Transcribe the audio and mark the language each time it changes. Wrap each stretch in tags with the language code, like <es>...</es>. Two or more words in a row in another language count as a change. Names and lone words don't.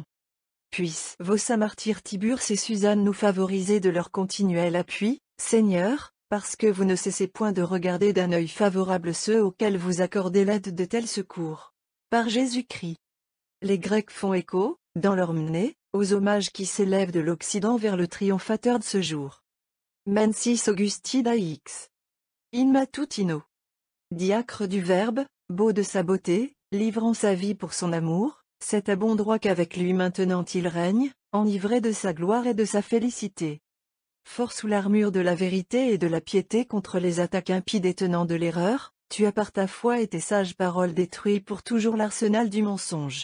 <fr>Puissent vos saints martyrs Tiburce et Suzanne nous favoriser de leur continuel appui, Seigneur, parce que vous ne cessez point de regarder d'un œil favorable ceux auxquels vous accordez l'aide de tels secours. Par Jésus-Christ. Les Grecs font écho, dans leur mnée, aux hommages qui s'élèvent de l'Occident vers le triomphateur de ce jour.</fr> <la>Mensis Augusti Daix. In matutino.</la> <fr>Diacre du Verbe, beau de sa beauté, livrant sa vie pour son amour, c'est à bon droit qu'avec lui maintenant il règne, enivré de sa gloire et de sa félicité. Fort sous l'armure de la vérité et de la piété contre les attaques impies des tenants de l'erreur, tu as par ta foi et tes sages paroles détruit pour toujours l'arsenal du mensonge.</fr>